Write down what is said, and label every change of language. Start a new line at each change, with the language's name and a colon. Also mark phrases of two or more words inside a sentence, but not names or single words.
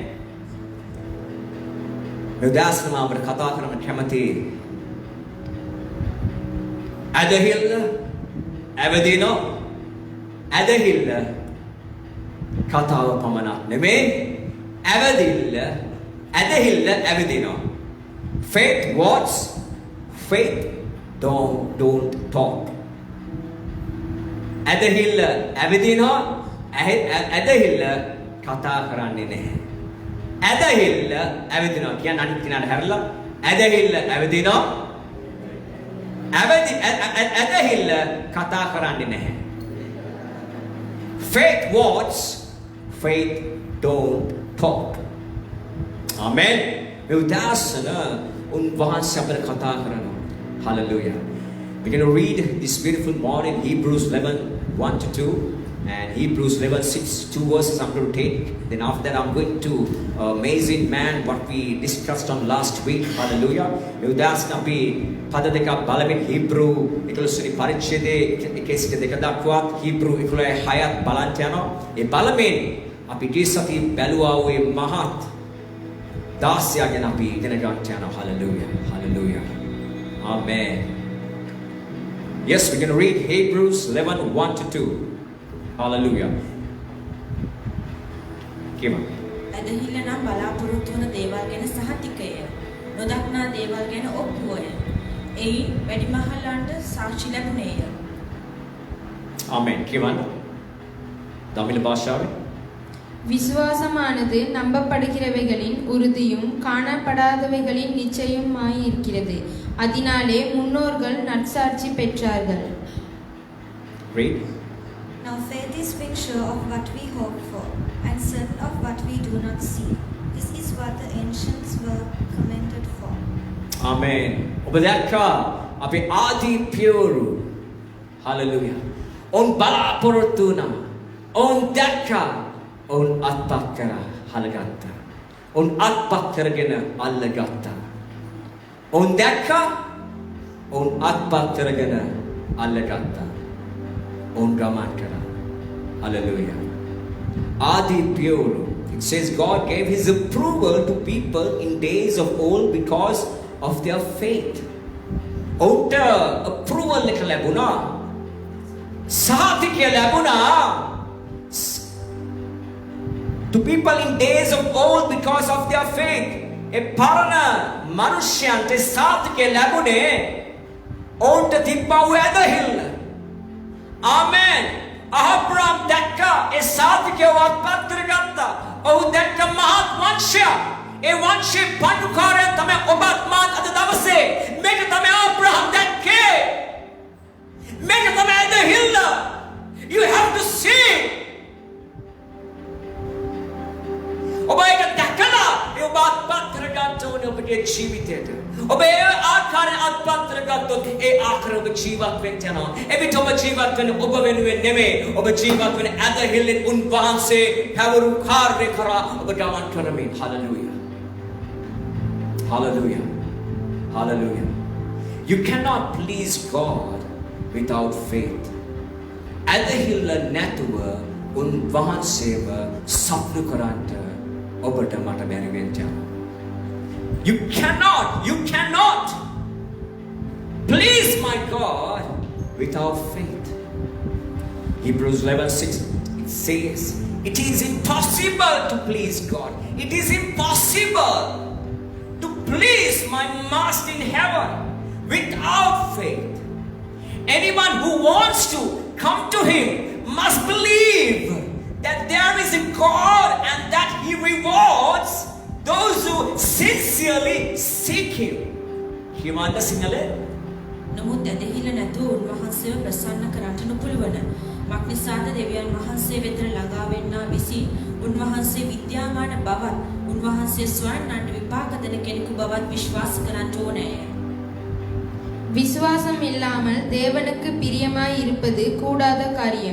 Sinhala: උදාසනම අපට කතා කරන්න කැමති. ඇදහිල්ල ඇවදින ඇදහිල්ල කතාව පමණක් නෙමෙයි. ඇවදිල්ල ඇදහිල්ල ඇවදිනවා.
English: Faith words, faith don't talk.
Sinhala: ඇදහිල්ල ඇවදිනවා, ඇදහිල්ල කතා කරන්නේ නැහැ. ඇදහිල්ල ඇවදිනවා කියන්නේ අනිත් කෙනාට හැරලා ඇදහිල්ල ඇවදිනවා. ඇදහිල්ල කතා කරන්නේ නැහැ.
English: Faith words, faith don't talk.
Sinhala: Amen. මේ උදාසන උන්වහන්සේ අපට කතා කරනවා. Hallelujah.
English: We're going to read this beautiful morning Hebrews 11:1-2 and Hebrews 11:6, 2 verses I'm going to take. Then after that I'm going to amazing man what we discussed on last week.
Sinhala: Hallelujah. මේ උදාසන අපි පද දෙකක් බලමින් Hebrew 11 වෙනි පරිච්ඡේදයේ 1-2 දක්වා Hebrew 11:6ත් බලන්න යනවා. ඒ බලමින් අපි ඊසති බැලුවා වූ මහත් දාස්‍යය ගැන අපි ඉගෙන ගන්න යනවා.
English: Hallelujah. Hallelujah. Amen. Yes, we're going to read Hebrews 11:1-2. Hallelujah. Come on.
Sinhala: ඇදහිල්ල නම් බලාපොරොත්තු වන දේවල් ගැන සහතිකය. නොදක්නා දේවල් ගැන ඔප්පුවය. එයින් වැඩිමහල්ලන්ට සාක්ෂි ලැබුණේය. Amen. Come on.
Tamil: தமிழ் பாஷாவே விசுவாசமானது நம்பப்படுகிறவைகளின் உறுதியும் காணப்படாதவைகளின் நிச்சயமாய் இருக்கிறது. அதனாலே முன்னோர்கள் நற்சாட்சி பெற்றார்கள்.
English: Read. Now faith is being sure of what we hope for and certain of what we do not see. This is what the ancients were commended for.
Sinhala: Amen. ඔබ දැක්කා අපේ ආදී පියවරු. Hallelujah. ඔවුන් බලාපොරොත්තු වුණා. ඔවුන් දැක්කා. ඔවුන් අත්පත් කරා. හලගත්තා. උන් අත්පත් කරගෙන අල්ලගත්තා. උන් දැක්කා උන් අත්පත් කරගෙන අල්ලගත්තා. උන් ගමන් කළා. Hallelujah. Adi pure.
English: It says God gave his approval to people in days of old because of their faith.
Sinhala: උන්ට approval එක ලැබුණා. සහතිකය ලැබුණා.
English: To people in days of old because of their faith.
Sinhala: ඒ පරණ මනුෂ්‍යයන්ට සහතිකය ලැබුණේ ඔවුන්ට තිබ්බා වූ ඇදහිල්ල. Amen. අහබ්‍රාම් දැක්කා ඒ සහතිකය අත්පත් කරගත්තා. ඔහු දැක්ක මහත් වංශය. ඒ වංශේ පඬුකාරය තමයි ඔබත් මාත් අද දවසේ. මේක තමයි අබ්‍රහම් දැක්කේ. මේක තමයි ඇදහිල්ල.
English: You have to see.
Sinhala: ඔබ ඒක දැකලා ඒ ඔබ අත්පත් කරගන්න ඕනේ ඔබගේ ජීවිතයට. ඔබ ඒ ආකාරයෙන් අත්පත් කරගත්තොත් ඒ ආකාරයෙන් ඔබ ජීවත් වෙන්න යනවා. එවිට ඔබ ජීවත් වෙන්නේ ඔබ වෙනුවෙන් නෙමෙයි. ඔබ ජීවත් වෙන්නේ ඇදහිල්ලෙන් උන්වහන්සේ පැවරු කාර්ය කරා ඔබ ගමන් කරමින්. Hallelujah. Hallelujah. Hallelujah.
English: You cannot please God without faith.
Sinhala: ඇදහිල්ල නැතුව උන්වහන්සේව සප්නු කරන්ට ඔබට මට බැරි වෙන්න යනවා.
English: You cannot please my God without faith. Hebrews 11:6 it says it is impossible to please God. It is impossible to please my Master in heaven without faith. Anyone who wants to come to him must believe that there is a God and that he rewards those who sincerely seek him. Himanda Singale.
Sinhala: නමුත් ඇදහිල්ල නැතුව උන්වහන්සේව ප්‍රසන්න කරන්නට නොපුළුවන. මක්නිසාද දෙවියන් වහන්සේ වෙත ළඟා වෙන්නා විසින් උන්වහන්සේ විද්‍යාමාන බවත් උන්වහන්සේ ස්වයන්ට විපාක දෙන කෙනෙකු බවත් විශ්වාස කරන්නට ඕනේ.
Tamil: விசுவாசம் இல்லாமல் தேவனுக்கு பிரியமாய் இருப்பது கூடாத காரியம்.